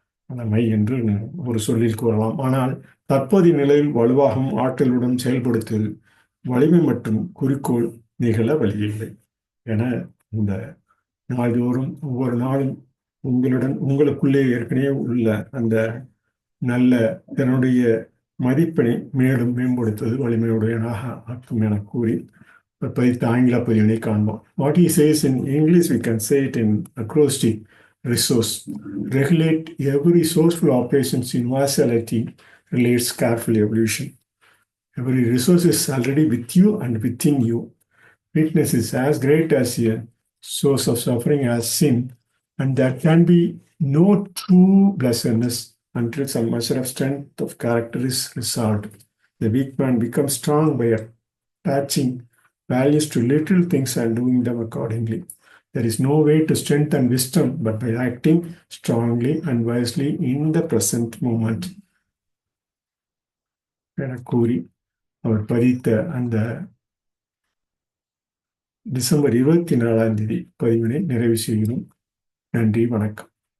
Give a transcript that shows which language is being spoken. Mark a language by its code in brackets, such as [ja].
[ta] வலிமை என்று ஒரு சொல்லில் கூறலாம். ஆனால் தற்போதைய நிலையில் வலுவாகவும் ஆற்றலுடன் செயல்படுத்துவது வலிமை மற்றும் குறிக்கோள் நிகழ வழியில்லை என இந்த நாள்தோறும் ஒவ்வொரு நாளும் உங்களுக்குள்ளே ஏற்கனவே உள்ள அந்த நல்ல தன்னுடைய மதிப்பினை மேலும் மேம்படுத்துவது வலிமையுடையனாக ஆக்கும் என கூறி பதித்த ஆங்கில பதிவினை காண்போம். [en] What he says in English, we can say it in acrostic: resource. Regulate every resourceful operations universality relates careful evolution. Every resource is already with you and within you. Weakness is as great as a source of suffering as sin, and there can be no true blessedness until some measure of strength of character is resolved. The weak man becomes strong by attaching values to little things and doing them accordingly. There is no way to strengthen wisdom but by acting strongly and wisely in the present moment. [ta] என கூறி அவர் பதித்த அந்த December 24 பதிவினை நிறைவு செய்கிறோம். நன்றி, வணக்கம்.